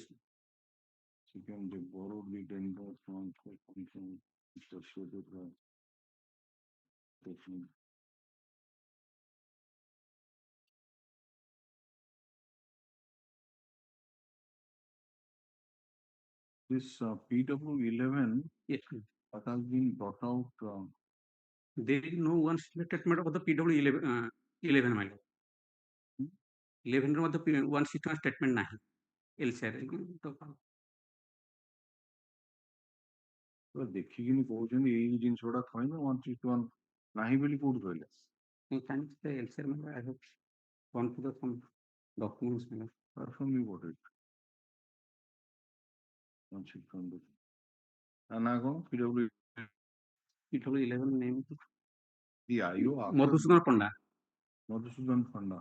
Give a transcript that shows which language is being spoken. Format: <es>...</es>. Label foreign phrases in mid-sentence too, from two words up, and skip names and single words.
<en>Second, they borrowed the dendro from something associated with this PW 11 Yes. that has been brought out. There is no one statement of the PW 11 my lord.</en> <or>11 ର ମଧ୍ୟ</or> <en>one statement</en> <or>ନାହିଁ ଏଲସିଆର ଦେଖିକିନି କହୁଛନ୍ତି ଏଇ ଜିନିଷ ଗୁଡା କହିଲେ 161 ନାହିଁ ବୋଲି କୋଉଠି କହିଲେ?</or> <en>ଏଲସିଆର ମାନେ I have gone to the some documents ମାନେ from you what it 161</en> <or>ନା କଣ</or> <en>PW 11 name the IO ମଧୁସୂଦନ ପଣ୍ଡା. Madhusudan Panda.</en>